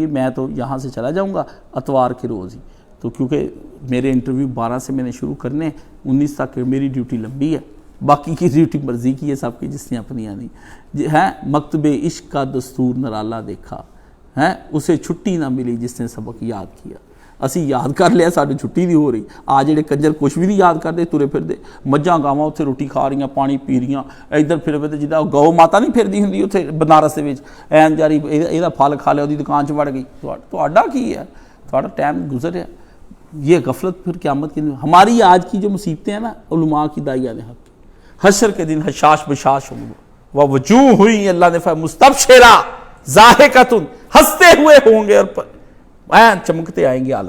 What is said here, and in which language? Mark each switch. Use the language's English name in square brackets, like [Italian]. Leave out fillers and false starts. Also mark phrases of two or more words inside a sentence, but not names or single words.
[Urdu] میں تو یہاں سے چلا جاؤں گا اتوار کے روز ہی، تو کیونکہ میرے انٹرویو 12 سے میں نے شروع کرنے، 19 تک میری ڈیوٹی لمبی ہے، باقی کی ڈیوٹی مرضی کی ہے سب کی، جس نے اپنی آنی ہے۔ مکتب عشق کا دستور نرالا دیکھا ہے، اسے چھٹی نہ ملی جس نے سبق یاد کیا۔ [Punjabi] اسی یاد کر لیا، ساڈی چھٹی نہیں ہو رہی۔ [Urdu] آ جڑے کنجر کچھ بھی نہیں یاد کرتے، [Punjabi] ترے پھردے مجھاں گاواں اتھے روٹی کھا رہیاں، پانی پی رہیاں، ادھر پھر پھر جداں گو ماتا نہیں پھردی ہوندی اتھے بنارس دے وچ، این جاری ایدا پھل کھا لیا، اودی دکان چ وڑ گئی۔ تہاڈا کی ہے؟ تہاڈا ٹائم گزریا۔ [Urdu] یہ غفلت پھر قیامت کے دن ہماری آج کی جو مصیبتیں ہیں نا، علماء کی داعیان حق، حشر کے دن حشاش بشاش ہوں وہ وجوہ ہوئی، اللہ نے فرمایا [Arabic] مستبشرہ ضاحکۃ، [Urdu] ہنستے ہوئے ہوں گے اور چمکتے آئیں گے عالم۔